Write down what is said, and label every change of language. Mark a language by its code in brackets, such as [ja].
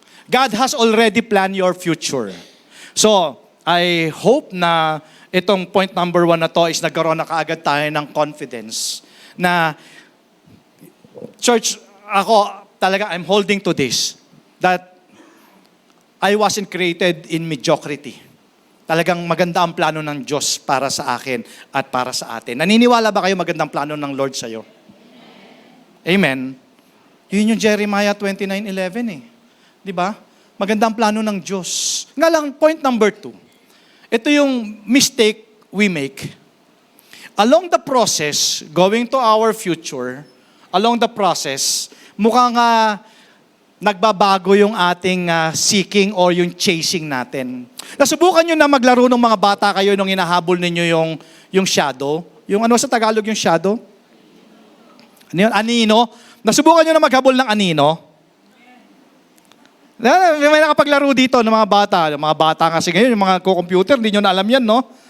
[en] God has already planned your future. So, I hope na itong point number one na to is [tl] nagkaroon na kaagad tayo ng [en] confidence na, church, ako talaga, I'm holding to this, that I wasn't created in mediocrity. [tl] Talagang maganda ang plano ng Diyos para sa akin at para sa atin. Naniniwala ba kayo magandang plano ng Lord sa'yo? Amen. Yun yung Jeremiah 29:11 eh. Di ba? Magandang plano ng Diyos. Nga lang, point number 2. Ito yung [en] mistake we make. Along the process, going to our future, along the process, [tl] mukhang nagbabago yung ating [en] seeking or yung chasing natin. [tl] Nasubukan nyo na maglaro ng mga bata kayo nung hinahabol ninyo yung shadow? Yung ano sa Tagalog yung shadow? Ano yun? Anino? Nasubukan nyo na maghabol ng anino? May nakapaglaro dito ng mga bata. Yung mga bata kasi ngayon, yung mga computer, hindi nyo na alam yan, no?